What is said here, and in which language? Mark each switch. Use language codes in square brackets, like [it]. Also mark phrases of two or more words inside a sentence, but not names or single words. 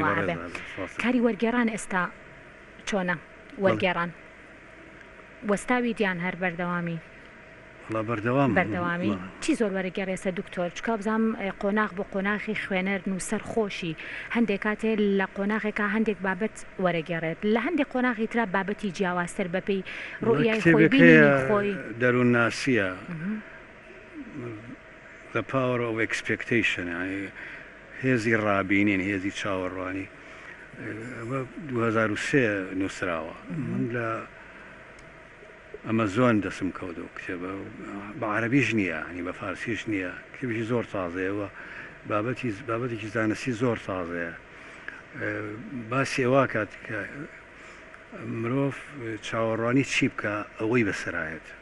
[ckb] کاری وەرگێڕان ئێستا چۆنە وەرگێڕان وەستاوی دیان هەر بەردەوامی بەردەوامی چی زۆر وەرەگەڕێسە دکتۆر چکە بزانام قۆناغ بۆ قۆناغی خوێنەر و سەرخۆشی هەندێک کاتێ لە قۆناغێکا هەندێک بابەت وەرەگەڕێت لە هەندێک قۆناغی ترا بابەتی جیاوازتر بەپێی ڕوئیای خۆی بینی خۆی دەروون ناسیە [en] The power of expectation [ckb] هێزی ڕابینین هێزی چاوەڕوانی 2003 نووسراوە من لە ئەمەزۆن دەسم کەوتەوە کتێبە بە عەرەبیش نییە ینی بە فارسیش نییە کتێبی زۆر تازەیەوە بابەتێکی زانستی زۆر تازەیە باسی ئەوە کات کە مرۆڤ چاوەڕوانی چی بکە ئەوەی بەسەرایەت